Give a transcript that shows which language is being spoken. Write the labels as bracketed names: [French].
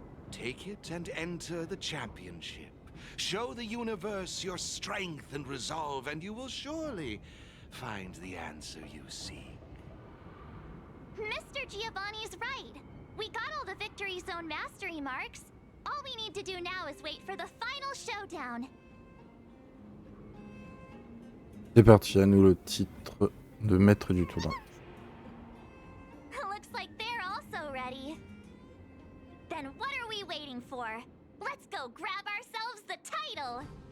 [English] Take it and enter the championship. Show the universe your strength and resolve, and you will surely find the answer you seek. Mr. Giovanni's right. We got all the Victory Zone mastery marks. All we need to do now is wait for the final showdown. [French] C'est parti, à nous le titre de maître du tournoi. [English] Looks like they're also ready. Then what are we waiting for? Let's go grab ourselves the title!